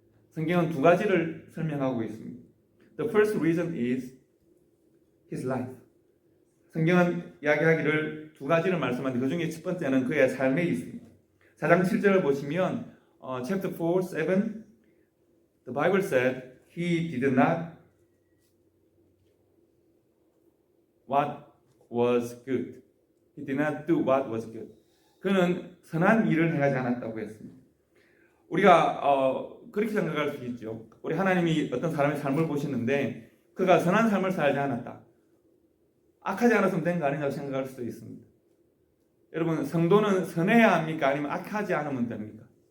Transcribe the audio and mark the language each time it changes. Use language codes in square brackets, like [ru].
[ko] 성경은 두 가지를 설명하고 있습니다. [en] The first reason is his life. [ko] 성경은 이야기하기를 두 가지를 말씀하는데 그 중에 첫 번째는 그의 삶에 있습니다. 4장 7절을 보시면 [en] chapter 4, 7 the Bible said he did not what was good. He did not do what was good. [ko] 그는 선한 일을 행하지 않았다고 했습니다. 우리가 그렇게 생각할 수 있죠. 우리 하나님이 어떤 사람의 삶을 보시는데 그가 선한 삶을 살지 않았다, 악하지 않았으면 된 거 아니냐고 생각할 수도 있습니다. 여러분, 성도는 선해야 합니까? 아니면 악하지 않으면 됩니까?